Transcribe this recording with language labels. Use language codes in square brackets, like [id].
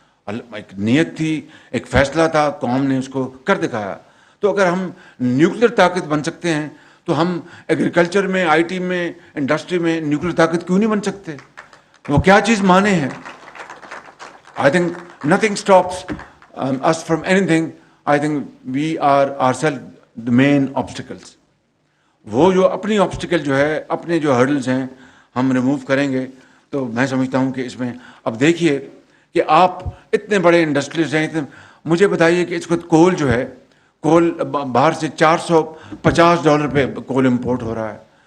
[ur] ایک نیت تھی, ایک فیصلہ تھا, قوم نے اس کو کر دکھایا. تو اگر ہم نیوکلیر طاقت بن سکتے ہیں تو ہم ایگریکلچر میں, آئی ٹی میں, انڈسٹری میں نیوکلیر طاقت کیوں نہیں بن سکتے؟ وہ کیا چیز مانے ہیں؟ [en] I think nothing stops us from anything. I think we are ourselves the main obstacles. [ur] وہ جو اپنی آبسٹیکل جو ہے, اپنے جو ہرڈلز ہیں ہم ریموو کریں گے تو میں سمجھتا ہوں کہ اس میں اب دیکھیے کہ آپ اتنے بڑے انڈسٹریز ہیں. مجھے بتائیے کہ اس وقت کول جو ہے, کول باہر سے $450 پہ کول امپورٹ ہو رہا ہے.